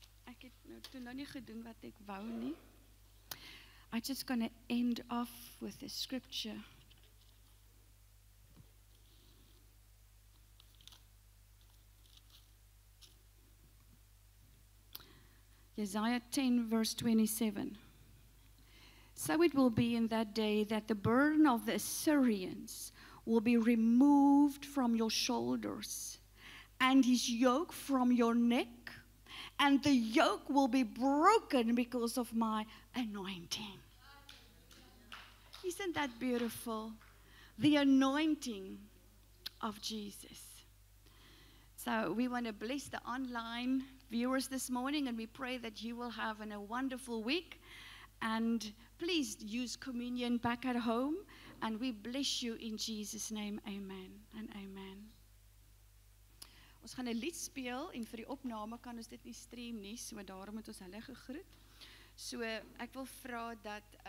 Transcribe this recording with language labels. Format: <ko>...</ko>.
<af>Ek het toe nou nie gedoen wat ek wou nie.</af> <en>I'm just going to end off with a scripture. Isaiah 10 verse 27. So it will be in that day that the burden of the Assyrians will be removed from your shoulders, and his yoke from your neck, and the yoke will be broken because of my anointing. Isn't that beautiful? The anointing of Jesus. So we want to bless the online viewers this morning, and we pray that you will have a wonderful week. And please use communion back at home, and we bless you in Jesus' name. Amen and amen.</en> <af>Ons gaan 'n lied speel, en vir die opname kan ons dit nie stream nie, so daarom moet ons hulle gegroet. So ek wil vra dat</af>